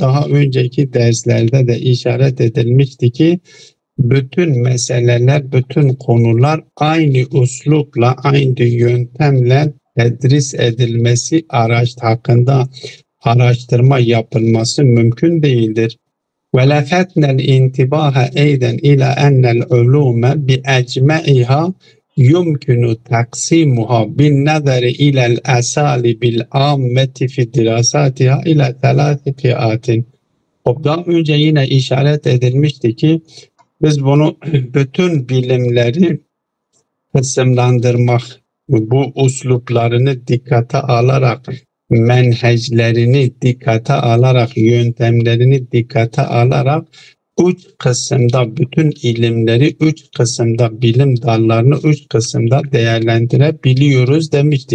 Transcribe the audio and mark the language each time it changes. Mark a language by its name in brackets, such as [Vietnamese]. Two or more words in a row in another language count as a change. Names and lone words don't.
[Turkish] Daha önceki derslerde de işaret edilmişti ki bütün meseleler, bütün konular aynı uslupla, aynı yöntemle tedris edilmesi, hakkında araştırma yapılması mümkün değildir. [Arabic] وَلَفَتْنَا الْاِنْتِبَاهَ اَيْدًا اِلَى اَنَّ الْعُلُومَ بِاَجْمَعِهَا يُمْكِنُ تَقْسِيمُهَا بِالنَّظَرِ اِلَى الْاَسَالِبِ الْعَامَّةِ فِي دِرَاسَاتِهَا اِلَى ثَلَاثِ فِئَاتٍ. [Turkish] Daha önce yine işaret edilmişti ki biz bunu bütün bilimleri kısımlandırmak, bu usluplarını dikkate alarak, menheclerini dikkate alarak, yöntemlerini dikkate alarak üç kısımda bütün ilimleri, üç kısımda bilim dallarını üç kısımda değerlendirebiliyoruz demiştik.